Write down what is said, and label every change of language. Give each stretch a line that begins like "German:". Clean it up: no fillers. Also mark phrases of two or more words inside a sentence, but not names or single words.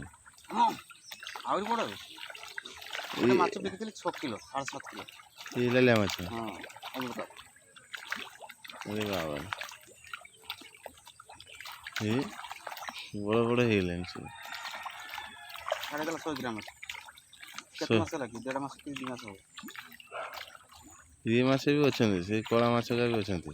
Bangla: আরো বড় মাছ বিক্রি দিলে 6 কিলো 7.5 কিলো এই লালিয়া মাছ হ্যাঁ আরে বাবা এই বড় বড় হয়ে গেলেন 100 গ্রাম আছে
Odia: କେତେ ମାସ ଲାଗିବ 1.5 ମାସ କି 2 ମାସ ହବ ଇଏ ମାଛ ବି ଅଛନ୍ତି ସେଇ କଳା ମାଛ ବି ଅଛନ୍ତି